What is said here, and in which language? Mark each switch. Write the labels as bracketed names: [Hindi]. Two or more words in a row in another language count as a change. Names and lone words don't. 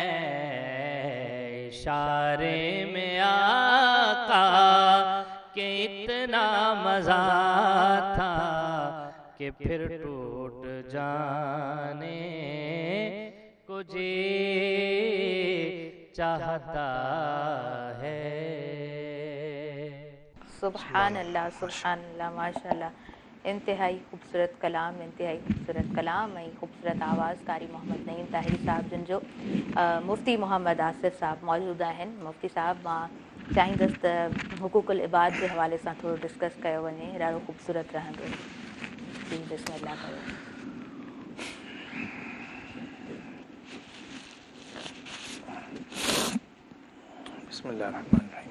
[Urdu] اشارے میں آقا کہ اتنا مزہ تھا کہ پھر ٹوٹ جانے کو جی چاہتا ہے۔ سبحان اللہ، سبحان اللہ، ماشاءاللہ، انتہائی خوبصورت کلام، انتہائی خوبصورت کلام [Sindhi] ऐं خوبصورت आवाज़ कारी मोहम्मद नईम ताहिरी साहब जिन जो मुफ़्ती मोहम्मद आसिफ़ साहब मौजूदु आहिनि। मुफ़्ती साहब, मां चाहींदसि त हुकूकुल इबाद जे हवाले सां थोरो डिस्कस कयो वञे, ॾाढो खूबसूरत रहंदो। जी बिस्मिल्लाह कयो। [Arabic] बिस्मिल्लाहिर्रहमानिर्रहीम।